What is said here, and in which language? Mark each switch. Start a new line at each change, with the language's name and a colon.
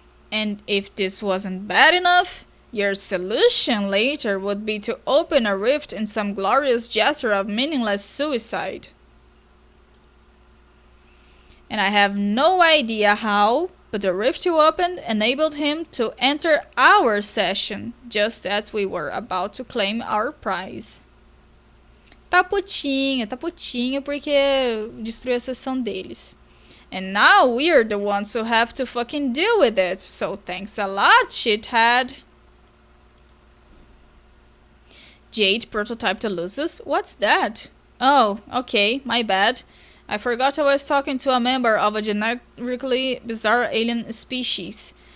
English: And if this wasn't bad enough, your solution later would be to open a rift in some glorious gesture of meaningless suicide. And I have no idea how, but the rift you opened enabled him to enter our session, just as we were about to claim our prize.
Portuguese: Tá putinho porque destruiu a sessão deles.
English: And now we're the ones who have to fucking deal with it, so thanks a lot, shithead. Jade prototyped a Lusus? What's that? Oh, okay, my bad. I forgot I was talking to a member of a generically bizarre alien species.